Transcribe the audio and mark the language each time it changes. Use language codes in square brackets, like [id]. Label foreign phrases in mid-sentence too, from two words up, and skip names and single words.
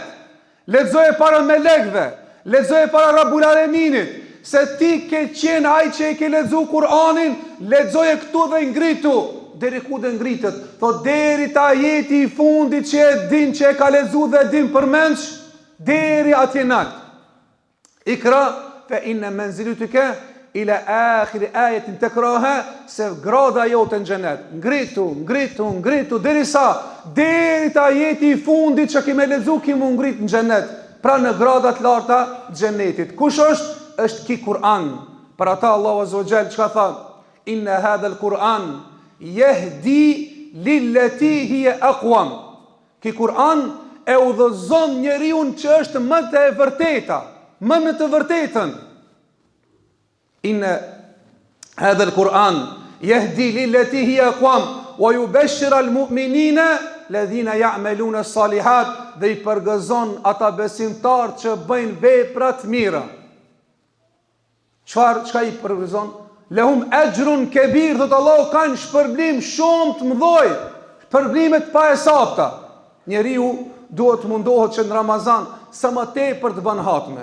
[sq] Lexoje para melekëve, lexoje para Rabbul Alaminit, se ti ke qenë ai që e ke lexuar Kur'anin, lexoje këtu dhe ngritu. Deri ku dhe ngritet? Thot deri te ajeti i fundit që e din që e ka lexuar dhe e din përmendsh, deri atje nalt. [ar] اقرأ فإن منزلك إلى آخر آية تقرأها, [sq] se grada jote në xhenet. Ngritu deri te ajeti i fundit që kemë lexuar kimu ngrit në xhenet. Pra në grada të larta të xhenetit. Kush është? Është ki Kur'an. Për ata Allahu [ar] عز وجل [sq] çka tha? [ar] إن هذا القرآن يهدي للتي هي أقوم. [sq] Ki Kur'an e udhëzon njeriu që është më të e vërteta, më në të vërtetën. [ar] إن هذا القرآن يهدي للتي هي أقوم ويبشر المؤمنين الذين يعملون الصالحات, [sq] dhe i përgëzon ata besimtar që bëjnë vepra të mira. Çka i përgëzon? [ar] لهم أجر كبير, [sq] thot Allahu kanë shpërblim shumë të mëdhoj, shpërblime të pahesapta. Njeriu duhet të mundohet që në Ramazan sa më tepër të bën hatme.